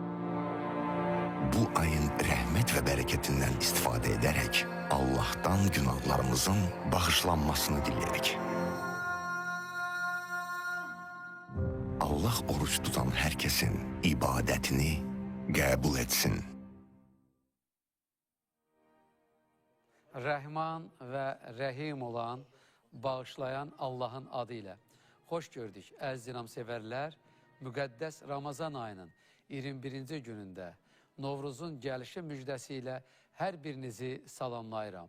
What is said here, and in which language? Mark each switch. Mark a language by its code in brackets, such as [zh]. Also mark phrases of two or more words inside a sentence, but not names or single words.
[tr] Bu ayın rahmet ve bereketinden istifade ederek Allah'tan günahlarımızın bağışlanmasını dileyerik. Allah oruç tutan herkesin ibadetini kabul etsin. [az] Rəhman və rəhim olan, bağışlayan Allahın adıyla. Xoş gördük, əziz dinamsevərlər. Müqəddəs Ramazan ayının 21-ci günündə Novruzun gəlişi müjdəsi ilə hər birinizi salamlayıram.